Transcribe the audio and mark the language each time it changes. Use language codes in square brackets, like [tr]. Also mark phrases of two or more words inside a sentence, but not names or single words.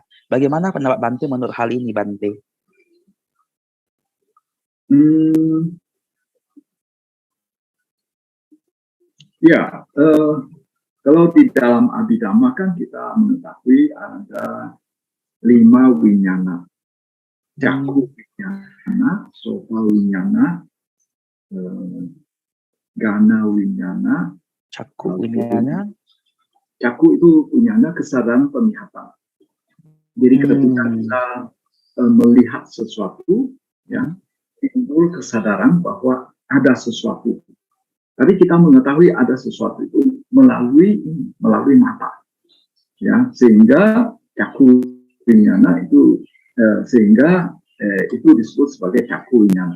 [id] Bagaimana pendapat Bante menurut hal ini Bante? Ya, kalau di dalam Abhidhamma kan kita mengetahui ada 5 winyana. [pi] Caku winyana, sopa winyana, gana winyana. Caku winyana. [id] Caku itu winyana kesadaran penglihatan. Jadi ketika kita melihat sesuatu, ya, timbul kesadaran bahwa ada sesuatu. Tapi kita mengetahui ada sesuatu itu melalui mata, ya, sehingga [pi] caku winyana [id] itu itu disebut sebagai [pi] caku winyana.